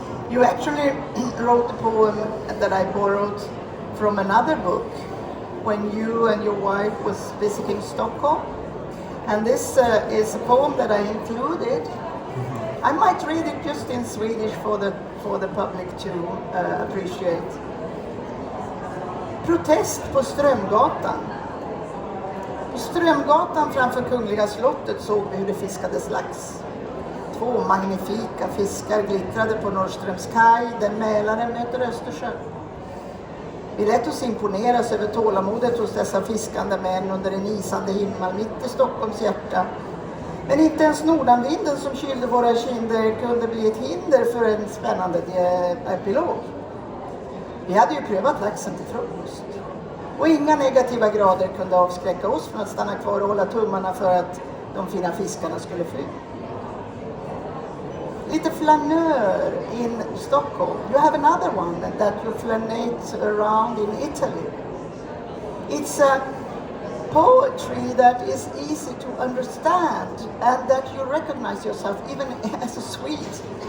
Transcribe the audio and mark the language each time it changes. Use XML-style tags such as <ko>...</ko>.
<en>You actually wrote a poem that I borrowed from another book when you and your wife was visiting Stockholm. And this is a poem that I included. I might read it just in Swedish for the public to appreciate.</en> <sv>Protest på Strömgatan. På Strömgatan framför Kungliga slottet såg vi hur det fiskades lax. 2 magnifika fiskar glittrade på Norrströms kaj, där Mälaren möter Östersjön. Vi lät oss imponeras över tålamodet hos dessa fiskande män under en isande himmel mitt i Stockholms hjärta. Men inte ens nordanvinden som kylde våra kinder kunde bli ett hinder för en spännande epilog. Vi hade ju prövat laxen till frukost. Och inga negativa grader kunde avskräcka oss från att stanna kvar och hålla tummarna för att de fina fiskarna skulle fly. Lite flanör in Stockholm.</sv> <en>You have another one that you flanate around in Italy. It's a poetry that is easy to understand and that you recognize yourself even as a Swede.</en>